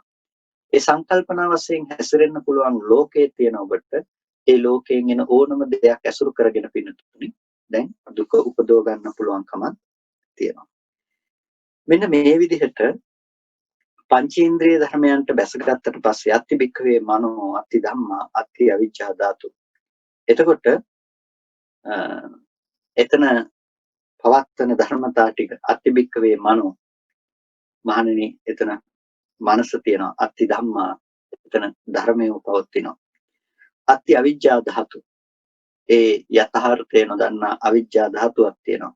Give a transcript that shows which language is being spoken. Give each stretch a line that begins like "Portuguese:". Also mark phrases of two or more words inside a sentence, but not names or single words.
Sinhala: ඒ සංකල්පනා වශයෙන් හැසිරෙන්න පුළුවන් ලෝකයේ තියෙන ඔබට ඒ ලෝකයෙන් එන ඕනම දෙයක් ඇසුරු කරගෙන පින්නතුනි දැන් දුක උපදව ගන්න පුළුවන්කමක් තියෙනවා. මෙන්න මේ විදිහට පංචේන්ද්‍රිය ධර්මයන්ට බැසගත්තට පස්සේ
Pali: අත්ති භික්ඛවේ මනෝ, අත්ති ධම්මා, අත්ති අවිජ්ජා ධාතු.
Sinhala: එතකොට එතන පවත්තන ධර්මතා ටික
Pali: අත්ති භික්ඛවේ මනෝ,
Sinhala: මහණෙනි එතන මනස තියෙනවා.
Pali: අත්ති ධම්මා,
Sinhala: එතන ධර්මය පවතිනවා.
Pali: අත්ති අවිජ්ජා ධාතු,
Sinhala: ඒ යථාර්ථය නොදන්නා අවිජ්ජා ධාතුවක් තියෙනවා.